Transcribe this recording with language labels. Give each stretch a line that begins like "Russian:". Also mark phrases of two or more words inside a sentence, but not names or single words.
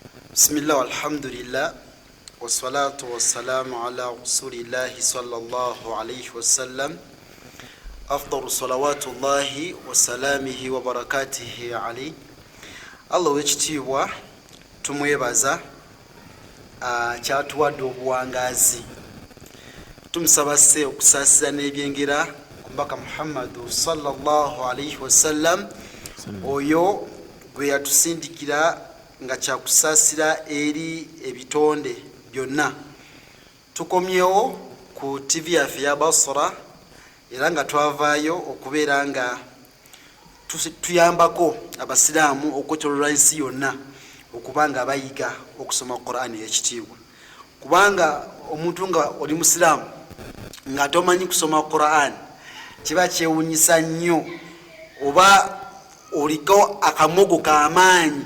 Arabic: بسم الله والحمد لله والصلاة والسلام على رسول الله صلى الله عليه وسلم أفضل صلوات الله وسلامه وبركاته عليه.
Ganda: Allah wekitiibwa tumwebaza kyatuwadde obuwangazi, tumusaba se okusaasira n'ebyengera ku mbaka Muhammadu
Arabic: صلى الله عليه وسلم,
Ganda: oyo gwe yatusindikira nga kyakusaasira eri ebitonde byonna. Tukomyewo ku TV yaffe ya Basra era nga twavaayo okubeera nga tuyambako abasiraamu okwetooloola ensi yonna okuba nga bayiga okusoma Qur'ani ekitiibwa, kubanga omuntu nga oli musiraamu nga tomanyi kusoma Qur'ani kiba kyewunyisa nnyo, oba oliko akamogo k'amaanyi.